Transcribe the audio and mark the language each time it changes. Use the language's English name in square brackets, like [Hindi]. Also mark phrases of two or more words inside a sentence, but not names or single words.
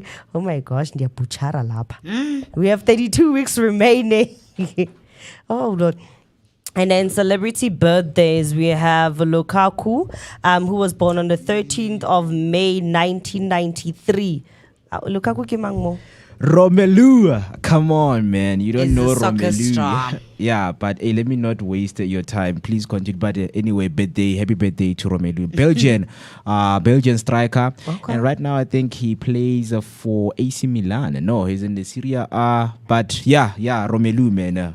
[English] Oh my gosh, we have 32 weeks remaining. Oh, Lord. And then celebrity birthdays, we have Lukaku, who was born on the 13th of May, 1993. [Tswana] Lukaku ke mang mo? [English] Romelu, come on, man. You don't Is know the soccer Romelu. star. Yeah, but hey, let me not waste your time. Please continue. But anyway, happy birthday to Romelu. Belgian striker. Okay. And right now, I think he plays for AC Milan. No, he's in the Serie A. But yeah, Romelu, man.